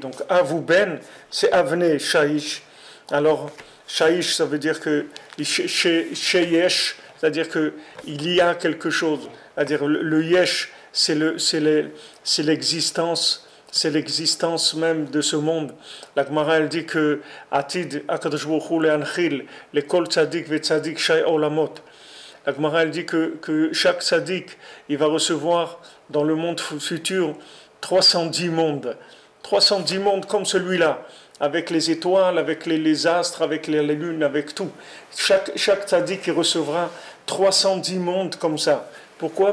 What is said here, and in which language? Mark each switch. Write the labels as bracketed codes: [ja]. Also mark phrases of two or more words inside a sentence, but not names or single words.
[fr] Donc, Avouben, c'est [he] אבני שיש. [fr] Alors, Shaish, ça veut dire que Sheyesh, c'est-à-dire qu'il y a quelque chose. C'est-à-dire le Yesh, c'est l'existence. C'est l'existence même de ce monde. La Gemara, elle dit que [he] עתיד הקדוש ברוך הוא להנחיל לכל צדיק וצדיק ש"י עולמות. [fr] La Gemara, elle dit que chaque tzaddik, il va recevoir dans le monde futur 310 mondes. 310 mondes comme celui-là, avec les étoiles, avec les astres, avec les lunes, avec tout. Chaque tzaddik, il recevra 310 mondes comme ça.